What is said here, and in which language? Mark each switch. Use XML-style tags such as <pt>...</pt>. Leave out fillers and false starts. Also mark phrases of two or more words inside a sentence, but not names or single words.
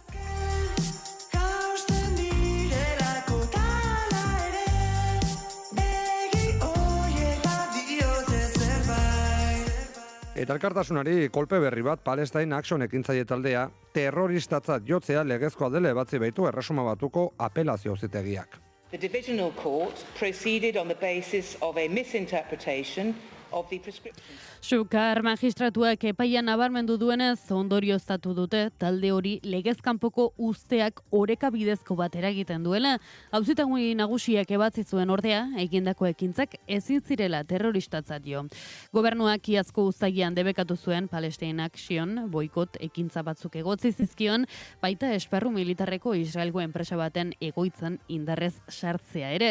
<eu>Eta elkartasunari kolpe berri bat Palestine Action ekintzaile taldea terroristatzat jotzea legezkoa dela ebatzi baitu Erresuma Batuko apelazio auzitegiak.</eu> <en>The Divisional Court proceeded on the basis of a misinterpretation of the prescription.</en> <eu>Sukar magistratuak epaian nabarmendu duenez ondorioztatu dute talde hori legezkanpoko uzteak oreka bidezko bat eragiten duela. Auzitegi nagusiak ebatzi zuen ordea, egindako ekintzak ezin zirela terroristatzat jo. Gobernuak iazko uztailean debekatu zuen Palestine Action boikot ekintza batzuk egotzi zizkion, baita esparru militarreko Israelgo enpresa baten egoitzan indarrez sartzea ere.</eu>